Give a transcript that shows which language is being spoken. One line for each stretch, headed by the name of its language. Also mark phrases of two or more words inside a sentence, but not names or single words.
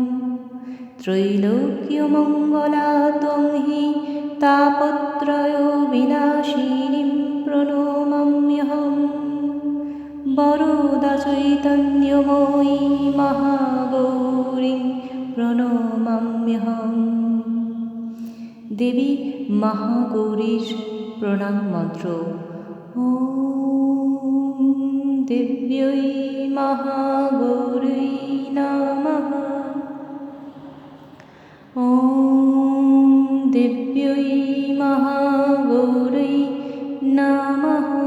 Sanskrit: त्रैलोक्यमङ्गला त्वं हि तापत्रयविनाशिनीं प्रणमाम्यहम्। वरदा चैतन्यमयी महागौरीं प्रणमाम्यहम्।
Bangla: দেবী মহাগৌরীর প্রণাম মন্ত্র
Sanskrit: ओम् देव्यै महागौरी नमः। ओम् देव्यै महागौरी नमः।